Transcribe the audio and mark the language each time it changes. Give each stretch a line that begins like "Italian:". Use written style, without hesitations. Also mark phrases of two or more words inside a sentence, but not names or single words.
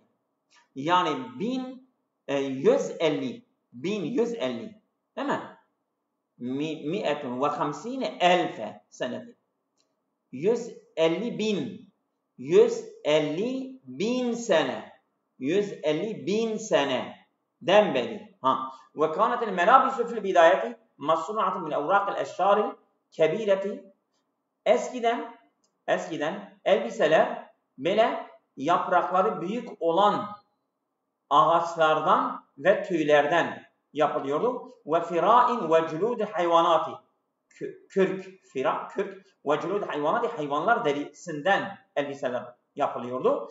Turkish: Yani 1150 değil mi? 150,000 sene. 150,000 sene. 150,000 seneden beri.
Arabic: وكانت الملابس في البداية مصنوعة من أوراق الأشجار الكبيرة.
Turkish: Eskiden elbiseler böyle yaprakları büyük olan ağaçlardan ve tüylerden yapılıyordu.
Arabic: والفراء وجلود الحيوانات.
Turkish: Kürk ve
Arabic: جلود الحيوانات,
Turkish: hayvanlar derisinden elbiseler yapılıyordu.